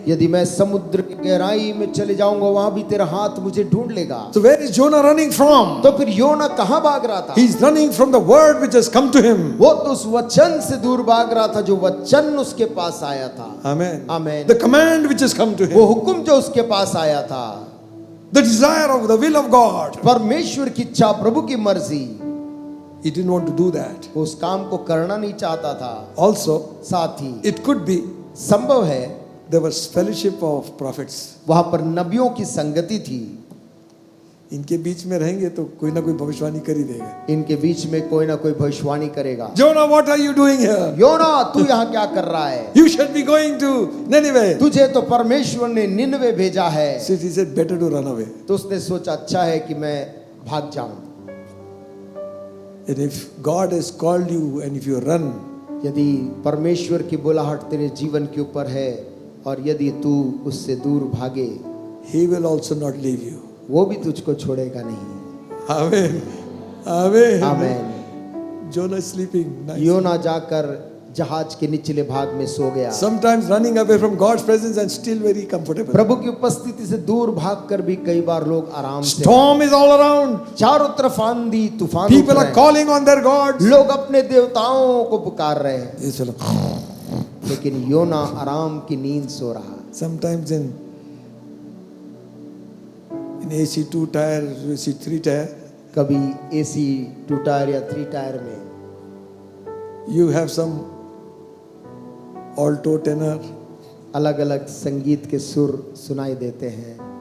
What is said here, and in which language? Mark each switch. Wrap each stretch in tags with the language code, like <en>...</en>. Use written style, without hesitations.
<hi>यदि मैं समुद्र की गहराई में चले जाऊंगा वहां भी तेरा हाथ मुझे ढूंढ लेगा।</hi> <en>So where is Jonah running from?</en> <hi>तो फिर योना कहां भाग रहा था?</hi> <en>He's running from the word which has come to him.</en> <hi>वो तो उस वचन से दूर भाग रहा था जो वचन उसके पास आया था।</hi> <en>Amen.</en> <hi>आमीन।</hi> <en>The command which has come to</en> <hi>वो</hi> <en>him.</en> <hi>हुक्म जो उसके पास आया था,</hi> <en>The desire of the will of God.</en> <hi>परमेश्वर की इच्छा, प्रभु की मर्जी,</hi> <en>He didn't want to do that.</en> <hi>वो उस काम को करना नहीं चाहता था।</hi> <en>Also,</en> <hi>साथ ही</hi> <en>it could be</en> <hi>संभव है</hi> <en>there was fellowship of prophets.</en> <hi>वहां पर नबियों की संगति थी। इनके बीच में रहेंगे तो कोई ना कोई भविष्यवाणी कर ही देगा. इनके बीच में कोई ना कोई भविष्यवाणी करेगा।</hi> <en>Jonah, what are you doing here?</en> <hi>योना तू यहाँ क्या कर रहा है?</hi> <en>You should be going to Nineveh.</en> <hi>तुझे तो परमेश्वर ने निनवे भेजा है।</hi> <en>So he said, better to run away.</en> <hi>तो उसने सोचा अच्छा है कि मैं भाग जाऊं।</hi> <en>And if God has called you and if you run,</en> <hi>यदि परमेश्वर की बुलाहट तेरे जीवन के ऊपर है और यदि तू उससे दूर भागे,</hi> <en>He will also not leave you.</en> <hi>वो भी तुझको छोड़ेगा नहीं।</hi> <en>Amen. Amen.</en> <hi>आमीन।</hi> <en>Jonah is sleeping. Nice.</en> <hi>योना जाकर जहाज के निचले भाग में सो गया।</hi> <en>Sometimes running away from God's presence and still very comfortable.</en> <hi>प्रभु की उपस्थिति से दूर भागकर भी कई बार लोग आराम से।</hi> <en>Storm is all around.</en> <hi>चारों तरफ आंधी तूफान उठ</hi> <en>People</en> <hi>रहे</hi> <en>are</en> <hi>हैं।</hi> <en>calling on their gods.</en> <hi>लोग अपने देवताओं को पुकार रहे हैं, ये चलो. लेकिन योना आराम की नींद सो रहा।</hi> <en>Sometimes in AC 2 tire, AC 3 tire,</en> <hi>कभी AC 2 टायर या 3 टायर में</hi> <en>you have some alto, tenor,</en> <hi>अलग अलग संगीत के सुर सुनाई देते हैं।</hi>